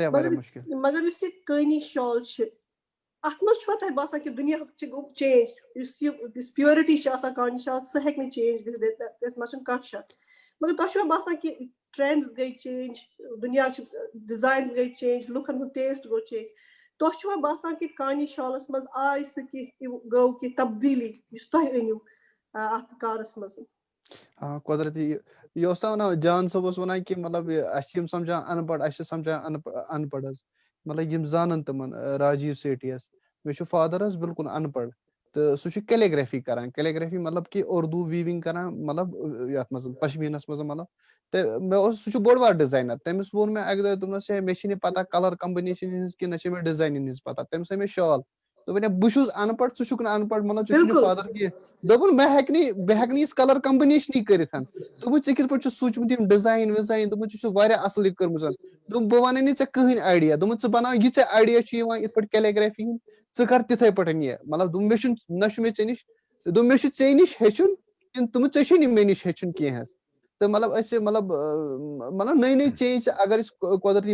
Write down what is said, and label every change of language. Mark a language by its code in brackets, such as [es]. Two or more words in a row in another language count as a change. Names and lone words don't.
[ks] مگر یُس یہِ کٲنی شال چھِ اتھ منٛز چھُوا تۄہہِ باسان کہِ دُنیا گوٚو چینج یُس پیورٹی چھِ آسان کانہِ شال سۄ ہیٚکہِ نہٕ چینج گٔژھِتھ تتھ منٛز چھُنہٕ کانٛہہ شک مگر تۄہہِ چھُوا باسان کہِ ٹرینڈز گٔے چینج دُنیاچہِ ڈِزاینز گٔے چینج لُکن ہُنٛد ٹیسٹ گوٚو چینج تۄہہِ چھُوا باسان کہِ کانی شالس منٛز آے سُہ کینٛہہ گوٚو کینٛہہ تبدیٖلی یُس تۄہہِ أنِو اتھ کارس منٛز قۄدرتی یہِ اوس نہ ونان جان صٲب اوس ونان کہِ مطلب اَسہِ چھِ یِم سمجھان ان پڑھ اَسہِ چھِ سمجھان ان پڑھ حظ مطلب یِم زانن تِمن راجیٖو سیٹھی یس مےٚ چھُ فادر حظ بِلکُل ان پڑھ تہٕ سُہ چھُ کیلیگرافی کران کیلیگرافی مطلب کہِ اردوٗ ویٖوِنگ کران مطلب یتھ منٛز پشمیٖنس منٛز مطلب تہٕ مےٚ اوس سُہ چھُ بوٚڑ بار ڈِزاینر تٔمِس ووٚن مےٚ اکہِ دۄہ دوٚپنس ہے مےٚ چھِنہٕ پتہ [en] colour combination [ks] ہِنٛز کینٛہہ نہ چھِ مےٚ ڈِزاینن ہِنٛز پتہ تٔمِس ہٲے مےٚ شال دوٚپُن ہے بہٕ چھُس ان پڑھ ژٕ چھُکھ نہٕ ان پڑھ مطلب ژٕ چھُکھ نہٕ فادر کینٛہہ دوٚپُن بہٕ ہیٚکہٕ نہٕ یِژھ کلر کمبنیشنٕے کٔرِتھ دوٚپُن ژےٚ کِتھ پٲٹھۍ چھُ سوٗنٛچمُت یِم ڈِزاین وِزاین دوٚپُن ژےٚ چھُ واریاہ اصٕل یہِ کٔرمٕژ دوٚپُن بہٕ وَنَے نہٕ ژےٚ کٕہٕنۍ آیڈیا دوٚپُن ژٕ بناو یہِ ژےٚ آیڈیا چھُ یِوان یِتھ پٲٹھۍ کیلیگرافی ہُنٛد ژٕ کر تِتھٕے پٲٹھۍ یہِ مطلب دوٚپُن مےٚ چھُنہٕ نہ چھُ مےٚ ژےٚ نِش دوٚپُن مےٚ چھُ ژےٚ نِش ہیٚچھُن کِنہٕ دوٚپُن ژےٚ چھُے نہٕ مےٚ نِش ہیٚچھُن کینٛہہ حظ تہٕ مطلب أسۍ چھِ مطلب نٔے نٔے چینج اگر أسۍ قۄدرتی